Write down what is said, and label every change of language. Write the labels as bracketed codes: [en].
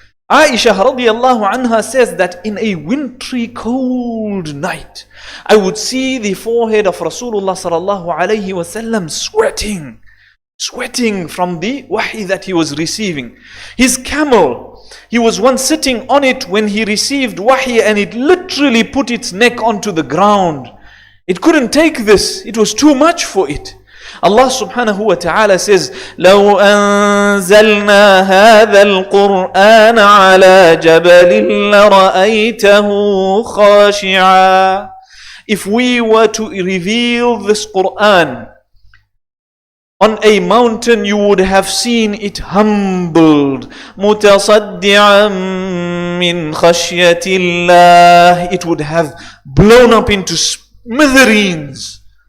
[en] Aisha radiyallahu anha says that in a wintry cold night, I would see the forehead of Rasulullah sallallahu alayhi wasallam sweating from the wahi that he was receiving. His camel, he was once sitting on it when he received wahi, and it literally put its neck onto the ground. It couldn't take this. It was too much for it. Allah subhanahu wa ta'ala says, [ar] لَوْ أَنزَلْنَا هَذَا الْقُرْآنَ عَلَى جَبَلٍ لَرَأَيْتَهُ خَاشِعًا. [en] If we were to reveal this Quran on a mountain, you would have seen it humbled. [ar] مُتَصَدِّعًا مِّنْ خَشْيَةِ اللَّهِ. [en] It would have blown up into smithereens.